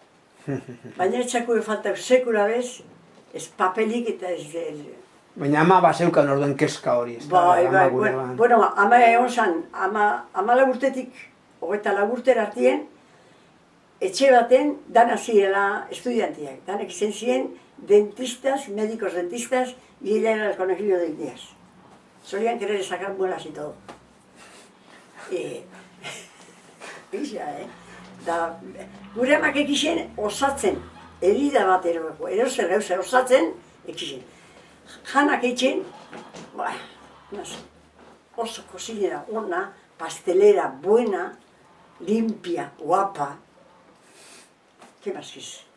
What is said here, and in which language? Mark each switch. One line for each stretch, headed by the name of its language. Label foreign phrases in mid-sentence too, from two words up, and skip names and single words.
Basque: Baina ez txakue falta sekula bez, ez papelik eta ez... Baina ama baseukan orduen keska hori, ez da? Bai, bueno, ama egon zan, ama laburtetik, 24 urtera artien, etxe baten dana zirela estudiantiak. Danek izen ziren
Spanish: dentistas, médicos dentistas, y ella era el conejillo de Indias. Solían querer sacar muelas y todo.
Basque: Isa, Da, gure amak ekixen osatzen, herida bat erozer gauza osatzen, ekixen. Janak eitzen, oso kozinera ona,
Spanish: pastelera buena, limpia, guapa. ¿Qué más quieres?